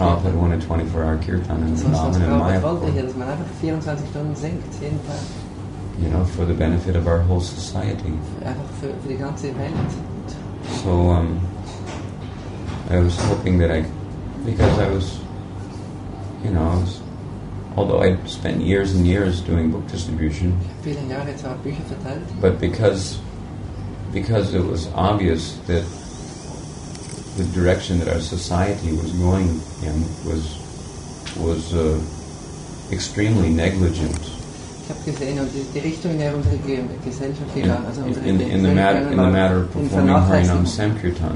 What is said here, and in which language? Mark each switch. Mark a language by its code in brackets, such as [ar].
[en] Prabhupada wanted 24-hour kirtan in Vrindavan and [de] Prabhupada wollte hier, [en] Mayapur. [de] dass man einfach 24 Stunden singt, jeden Tag. [en] For the benefit of our whole society. [de] Einfach für die ganze Welt. [en] So I was hoping that because I was, although I'd spent years and years doing book distribution, [de] Viele Jahre zwar Bücher verteilt, [en] but because it was obvious that the direction that our society was going in was extremely negligent. [de] ich habe gesehen, und die Richtung, in der unsere Gesellschaft gegangen, also unsere [en] In the matter of performing Harinam Sankirtan.